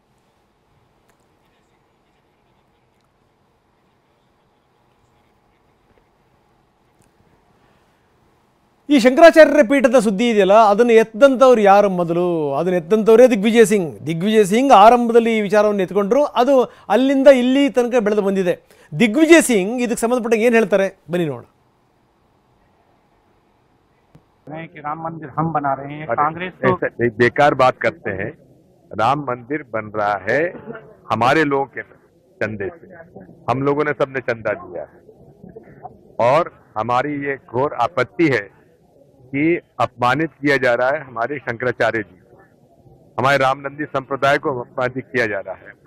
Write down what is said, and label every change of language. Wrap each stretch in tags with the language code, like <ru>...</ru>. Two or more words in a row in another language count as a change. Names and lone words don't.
<kn>ಈ ಶಂಕರಾಚಾರ್ಯರ ಪೀಠದ ಸುದ್ದಿ ಇದೆಯಲ್ಲ, ಅದನ್ನು ಎತ್ತಂಥವ್ರು ಯಾರು ಮೊದಲು? ಅದನ್ನು ಎತ್ತಂಥವರೇ ದಿಗ್ವಿಜಯ್ ಸಿಂಗ್ ಆರಂಭದಲ್ಲಿ ಈ ವಿಚಾರವನ್ನು ಎತ್ಕೊಂಡ್ರು. ಅದು ಅಲ್ಲಿಂದ ಇಲ್ಲಿ ತನಕ ಬೆಳೆದು ಬಂದಿದೆ. ದಿಗ್ವಿಜಯ್ ಸಿಂಗ್ ಇದಕ್ಕೆ ಸಂಬಂಧಪಟ್ಟ ಏನು ಹೇಳ್ತಾರೆ ಬನ್ನಿ ನೋಡೋಣ.</kn> <hi>कि राम मंदिर हम बना रहे हैं, कांग्रेस तो एक बेकार बात करते हैं। राम मंदिर बन रहा है हमारे लोगों के चंदे से। हम लोगों ने सबने चंदा दिया है और हमारी ये घोर आपत्ति है कि अपमानित किया जा रहा है हमारे शंकराचार्य जी, हमारे रामनंदी संप्रदाय को अपमानित किया जा रहा है।</hi>